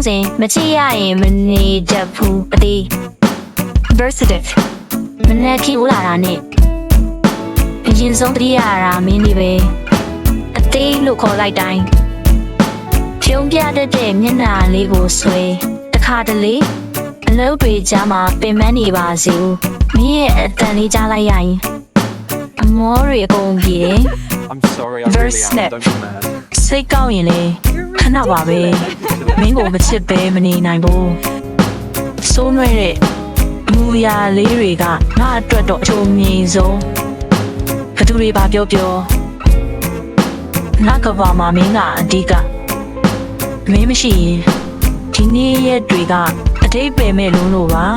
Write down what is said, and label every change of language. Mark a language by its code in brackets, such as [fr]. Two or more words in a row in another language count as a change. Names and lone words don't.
[my] စဉ်မချစ်ရရင်မနေတတ်ဘူးအသေး Versative မနဲ့ခီဦးလာတာနဲ့အရင်ဆုံးတတိယရာမင်းဒီပဲအသေးလို့ခေါ်လိုက်တိုင်းဖြုံးပြတတ်တဲ့မျက်နှာလေးကိုဆွဲတခါတလေအလုပ်တွေကြားမှာပင်ပန်းနေပါစေဦးမင်းရဲ့အတန်လေးကြားလိုက်ရရင်အမောတွေအကုန်ပြေတယ် [en] I'm sorry, I really am. Don't be mad. [my] စိတ်ကောင်းရင်လေခဏပါပဲမင်းကိုမချစ်ပဲမနေနိုင်ဘူးစိုးနွဲ့တဲ့အမူအရာလေးတွေကငါအတွက်တော့အချိုမြင်ဆုံးဘသူတွေပါပြောငါကဘာမှာမင်းကအဓိကမင်းမရှိရင်ဒီနေ့ရက်တွေကအတိတ်ပဲမဲ့လုံးလို့ပါ